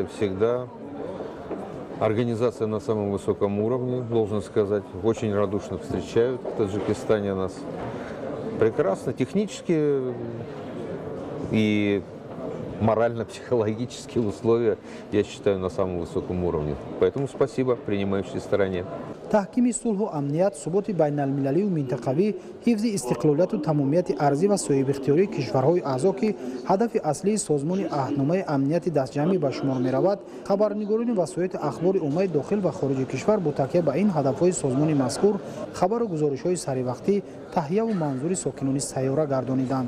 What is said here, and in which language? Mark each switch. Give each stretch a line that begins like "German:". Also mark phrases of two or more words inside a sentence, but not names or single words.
Russian: Всегда организация на самом высоком уровне, должен сказать. Очень радушно встречают в Таджикистане нас. Прекрасно. Технически и морально-психологические условия, я считаю, на самом высоком уровне. Поэтому спасибо принимающей стороне.
Tajik: таҳкими сулҳу амният, суботи байналмилалию минтақавӣ, ҳифзи истиқлолияту тамомияти арзӣ ва соҳибихтиёрии кишварҳои аъзо ки ҳадафи аслии созмони аҳдномаи амнияти дастҷамъӣ ба шумор меравад, хабарнигорони васоити ахбори оммаи дохил ва хориҷи кишвар бо такя ба ин ҳадафҳои созмони мазкур хабару гузоришҳои саривақтӣ таҳияву манзури сокинони сайёра гардониданд.